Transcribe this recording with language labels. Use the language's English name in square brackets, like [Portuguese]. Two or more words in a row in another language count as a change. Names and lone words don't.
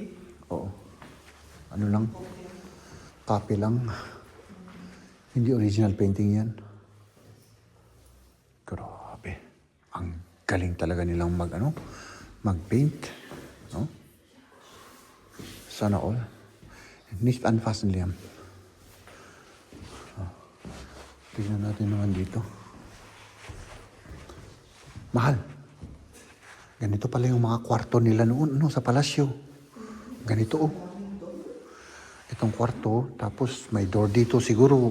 [Filipino] Oo. Ano lang? Copy lang. Hindi original painting yan. Grabe. Ang galing talaga nilang mag-paint. No? Sana all. [German] Nicht anfassen, Liam. [Filipino] Tignan natin naman dito. Mahal. Ganito pala yung mga kwarto nila noon, sa palasyo. Ganito, oh. Itong kwarto, tapos may door dito siguro.